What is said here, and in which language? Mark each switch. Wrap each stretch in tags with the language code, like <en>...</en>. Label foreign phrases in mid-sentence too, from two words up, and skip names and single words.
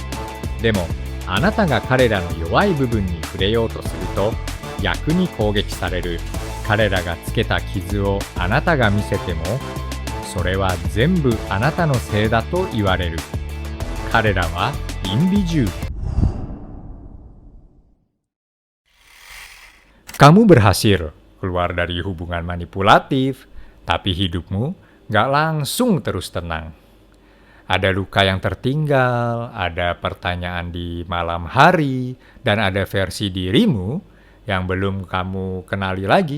<ja>でもあなたが彼らの弱い部分に触れようとすると逆に攻撃される。彼らがつけた傷をあなたが見せてもそれは全部あなたのせいだと言われる。彼らはインビジュール。</ja> <id>Kamu berhasil keluar dari hubungan manipulatif, tapi hidupmu gak langsung terus tenang. Ada luka yang tertinggal, ada pertanyaan di malam hari, dan ada versi dirimu yang belum kamu kenali lagi.</id>